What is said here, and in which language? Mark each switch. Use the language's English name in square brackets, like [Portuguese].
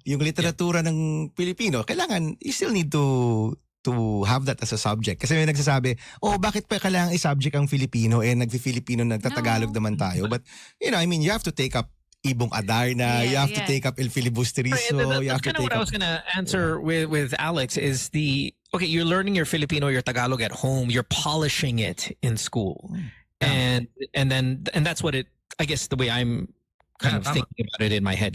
[Filipino] Yung literatura ng Pilipino, kailangan, [English] you still need to have that as a subject. [Filipino] Kasi may nagsasabi, bakit pa kailangan i-subject ang Filipino? Nagfi-Filipino, nagtatagalog naman tayo. [English] But, you have to take up Ibong Adarna, you have to take up El Filibusterizo, you have That's to kind of what I up... was going to answer with Alex is you're learning your Filipino, your Tagalog at home, you're polishing it in school. And that's what I guess the way I'm kind of thinking about it in my head.